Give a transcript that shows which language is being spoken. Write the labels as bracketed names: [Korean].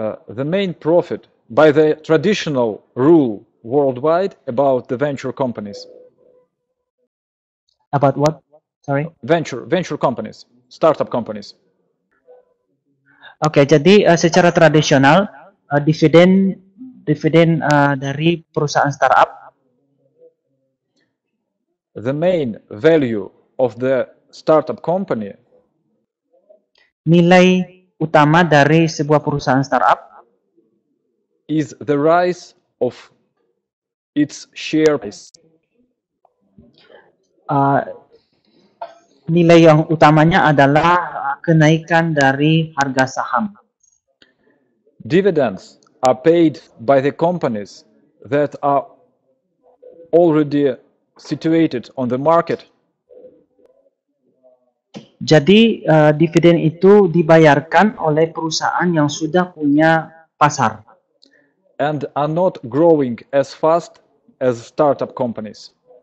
[English] The main profit by the traditional rule worldwide about the venture companies. About what? Sorry. Venture companies, startup companies. [Indonesian] Oke, jadi secara tradisional dividen dividen dari perusahaan startup? [English] The main value of the startup company [Indonesian] Nilai utama dari sebuah perusahaan startup [English] is the rise of its share price. [Indonesian] Nilai yang utamanya adalah kenaikan dari harga saham. [English] Dividends are paid by the companies that are already situated on the market. [Indonesian] Jadi dividen itu dibayarkan oleh perusahaan yang sudah punya pasar [English] And are not growing as fast as startup companies.